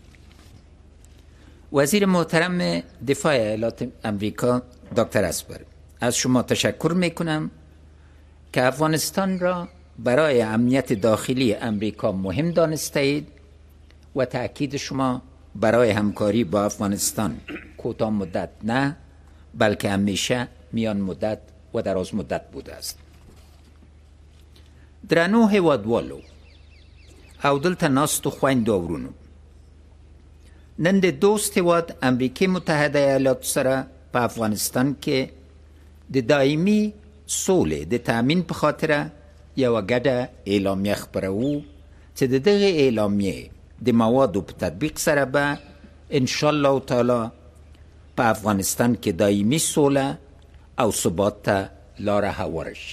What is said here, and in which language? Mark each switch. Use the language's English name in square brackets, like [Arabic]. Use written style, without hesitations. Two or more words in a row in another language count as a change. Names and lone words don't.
[Persian] وزیر محترم دفاع ایالات امریکا دکتر اسپر، از شما تشکر میکنم که افغانستان را برای امنیت داخلی امریکا مهم دانسته اید و تأکید شما برای همکاری با افغانستان کوتاه مدت نه بلکه همیشه میان مدت و دراز مدت بوده است. [Pashto] درنو هیوادوالو او دلته ناستو خویندو او ورونو، نن د دوست هیواد امریکې متحده ایالاتو سره په افغانستان کې د دایمي سولې د تأمین په خاطره یوه ګډه اعلامیه خپروو چې د دغې اعلامیې د موادو په تطبیق سره به انشاءالله تعالی په افغانستان کې دایمي سوله او ثبات ته لاره هواره شي.